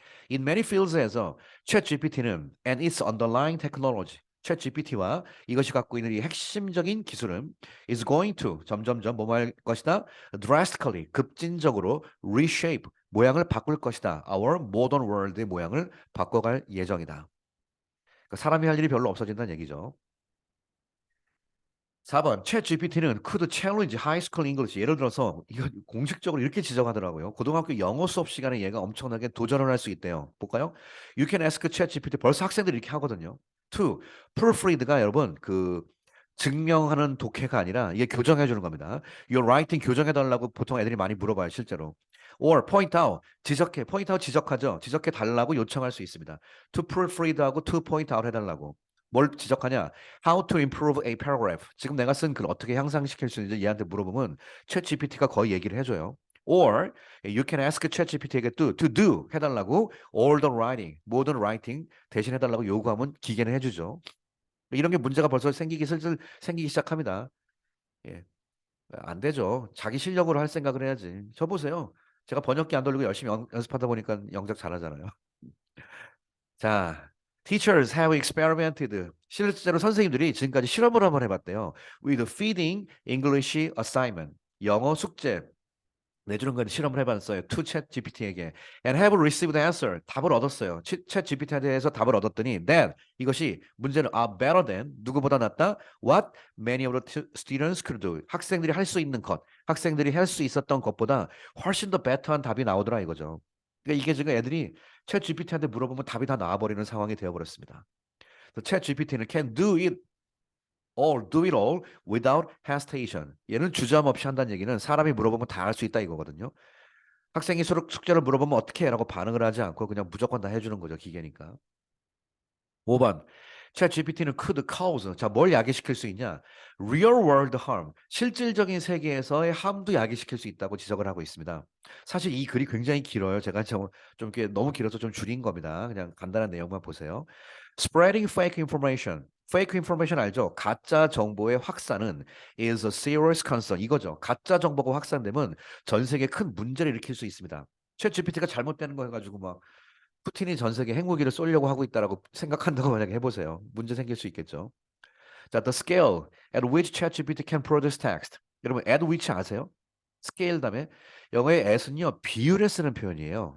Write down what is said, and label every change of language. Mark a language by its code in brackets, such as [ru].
[en] In many fields [ko] 에서 챗GPT는 [en] and its underlying technology, [ko] 챗GPT와 이것이 갖고 있는 이 핵심적인 기술은 [en] is going to [ko] 점점점 뭐할 것이다? drastically 급진적으로 reshape 모양을 바꿀 것이다. [en] Our modern world [ko] 의 모양을 바꿔갈 예정이다. 그러니까 사람이 할 일이 별로 없어진다는 얘기죠. [en] 4번, 챗 GPT는 could challenge high school English. [ko] 예를 들어서 이거 공식적으로 이렇게 지적하더라고요. 고등학교 영어 수업 시간에 얘가 엄청나게 도전을 할 수 있대요. 볼까요? [en] You can ask 챗 GPT. [ko] 벌써 학생들이 이렇게 하거든요. 2. proofread가 여러분 그 증명하는 독해가 아니라 이게 교정해 주는 겁니다. [en] Your writing [ko] 교정해 달라고 보통 애들이 많이 물어봐요, 실제로. [en] Or point out, [ko] 지적해. [en] point out [ko] 지적하죠. 지적해 달라고 요청할 수 있습니다. [en] To proofread하고 to point out [ko] 해달라고. 뭘 지적하냐? [en] How to improve a paragraph. [ko] 지금 내가 쓴 글 어떻게 향상시킬 수 있는지 얘한테 물어보면 챗 GPT가 거의 얘기를 해줘요. [en] Or you can ask [ko] 챗 GPT에게 [en] to do [ko] 해달라고 [en] all the writing, [ko] 모든 writing 대신 해달라고 요구하면 기계는 해주죠. 이런 게 문제가 벌써 생기기 슬슬 생기기 시작합니다. 예, 안 되죠. 자기 실력으로 할 생각을 해야지. 저 보세요. 제가 번역기 안 돌리고 열심히 연습하다 보니까 영작 잘하잖아요. [en] 자, teachers have experimented. [ko] 실제로 선생님들이 지금까지 실험을 한번 해봤대요. [en] With feeding English assignment. [ko] 영어 숙제 내주는 건 실험을 해봤어요. [en] to chat GPT에게. And have received answer. [ko] 답을 얻었어요. chat GPT에 대해서 답을 얻었더니 that 이것이 문제는 [en] are better than [ko] 누구보다 낫다. [en] What many of the students could do. [ko] 학생들이 할 수 있는 것. 학생들이 할 수 있었던 것보다 훨씬 더 better한 답이 나오더라 이거죠. 그러니까 이게 지금 애들이 챗 GPT한테 물어보면 답이 다 나와버리는 상황이 되어버렸습니다. [en] 챗 GPT는 can do it all, do it all without hesitation. [ko] 얘는 주저함 없이 한다는 얘기는 사람이 물어보면 다 할 수 있다 이거거든요. 학생이 숙제를 물어보면 어떻게 해라고 반응을 하지 않고 그냥 무조건 다 해주는 거죠, 기계니까. 5번. [en] 챗 GPT는 could cause. [ko] 자, 뭘 야기시킬 수 있냐? [en] real world harm. [ko] 실질적인 세계에서의 함도 야기시킬 수 있다고 지적을 하고 있습니다. 사실 이 글이 굉장히 길어요. 제가 좀 이렇게 너무 길어서 좀 줄인 겁니다. 그냥 간단한 내용만 보세요. [en] Spreading fake information. fake information [ko] 알죠? 가짜 정보의 확산은 [en] is a serious concern. [ko] 이거죠. 가짜 정보가 확산되면 전 세계에 큰 문제를 일으킬 수 있습니다. 챗 GPT가 잘못되는 거 해가지고 막 푸틴이 전 세계 핵무기를 쏘려고 하고 있다라고 생각한다고 만약에 해보세요. 문제 생길 수 있겠죠. [en] 자, the scale at which ChatGPT can produce text. [ko] 여러분, [en] at which [ko] 아세요? scale 다음에 영어의 at은요 비율에 쓰는 표현이에요.